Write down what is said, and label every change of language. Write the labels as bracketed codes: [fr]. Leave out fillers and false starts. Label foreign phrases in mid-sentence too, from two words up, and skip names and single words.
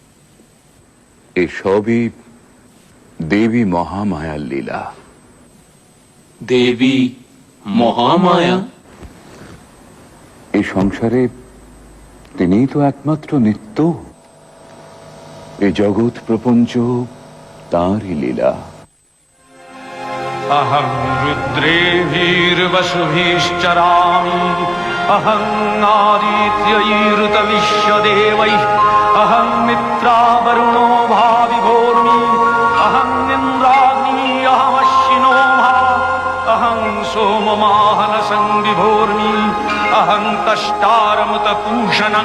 [bn] এসবই দেবী মহামায়ার লীলা। দেবী মহামায়া? এই সংসারে তিনিই তো একমাত্র নিত্য। এই জগৎ প্রপঞ্চ তাঁরই লীলা। [sa] अहं रुद्रेभिर्वसुभिश्चरामि अहं आदित्यैरुतविश्वदेवैः अहं मित्रावरुणो भाविभोर्मि अहं इन्द्राग्नि अहमश्विनो भा अहं सोममाहनसं विभोर्मि अहं तष्टारमुतपूषणं